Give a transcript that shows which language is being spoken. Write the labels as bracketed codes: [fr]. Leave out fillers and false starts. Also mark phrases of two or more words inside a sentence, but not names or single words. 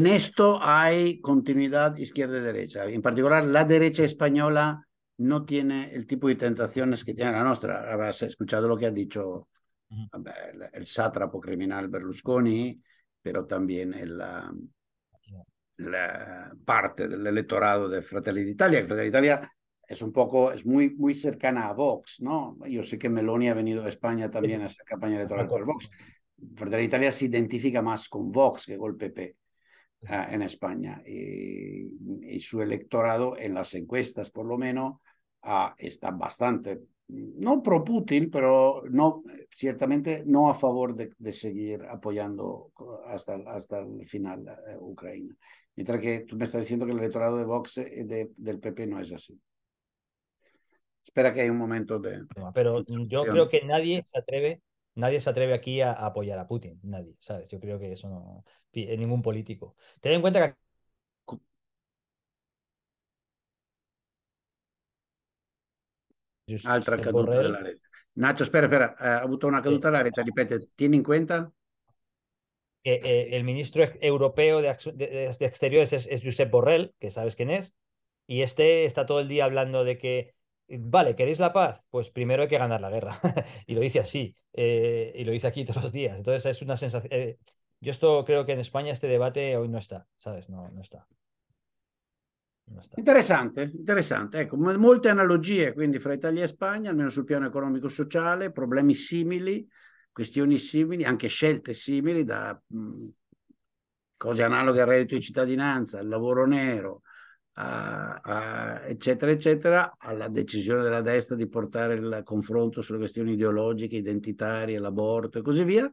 [es] en esto hay continuidad izquierda y derecha. En particular, la derecha española no tiene el tipo de tentaciones que tiene la nuestra. Habrás escuchado lo que ha dicho el sátrapo criminal Berlusconi, pero también la parte del electorado de Fratelli d'Italia. Fratelli d'Italia es un poco, es muy, muy cercana a Vox, ¿no? Yo sé que Meloni ha venido a España también a hacer campaña electoral por Vox. Fratelli d'Italia se identifica más con Vox que con el PP en España y su electorado en las encuestas por lo menos está bastante, no pro Putin, pero no, ciertamente no a favor de seguir apoyando hasta el final Ucrania. Mientras que tú me estás diciendo que el electorado de Vox del PP no es así. Espera que hay un momento de Pero yo creo interrupción. que nadie se atreve aquí a apoyar a Putin, nadie, ¿sabes? Yo creo que eso no, ningún político. Ten en cuenta que [it] Altra [es] Josep [it] caduta [es] Borrell [it] della rete. Nacho, spera, ha avuto una eh, caduta della rete, ripete, tieni in cuenta? [es] el ministro europeo de Exteriores es Josep Borrell, que sabes quién es, y este está todo el día hablando de que, vale, ¿queréis la paz? Pues primero hay que ganar la guerra. Y lo dice así, y lo dice aquí todos los días. Entonces es una sensación... yo esto creo que en España este debate hoy no está, ¿sabes? No, no está. No está. [it] Interessante, interessante. Ecco, molte analogie quindi fra Italia e Spagna, almeno sul piano economico-sociale, problemi simili, questioni simili, anche scelte simili da cose analoghe al reddito di cittadinanza, al lavoro nero, eccetera, eccetera, alla decisione della destra di portare il confronto sulle questioni ideologiche, identitarie, l'aborto e così via.